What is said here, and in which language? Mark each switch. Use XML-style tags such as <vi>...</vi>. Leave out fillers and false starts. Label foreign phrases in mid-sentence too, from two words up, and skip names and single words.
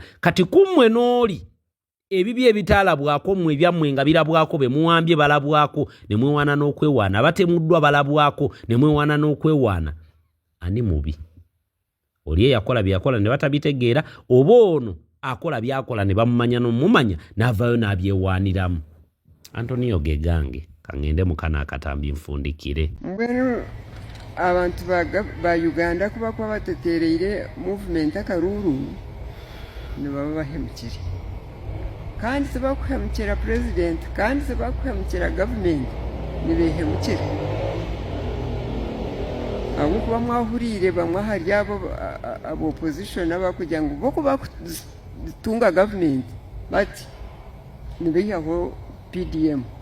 <lg>Kati kummwe n'oli ebibi ebitaalabwako mmwe ebyammwe nga birabwako be muwambye balabwako ne mwewaana n'okwewaana, batemuddwa balabwako ne mwewaana n'okwewaana. Ani mubi? Oli eyakola byakola ne batabitegeera, oba ono akola byakola ne bamumanya n'omumanya n'avaayo n'abyewaaniramu. Antonio Gegange kangende mukana akatambi nfundikire.</lg> <nyn>Mbwenu abantu ba Uganda kuba kwa batetereire movement akaruru ne baba bahemukire. Kandi sebakuhemukira president, kandi sebakuhemukira government ne behemukire. Abo kuba mwahurire bamwe hari abo opposition abakugira ngo boko bakutunga government bati nibeyaho PDM.</nyn>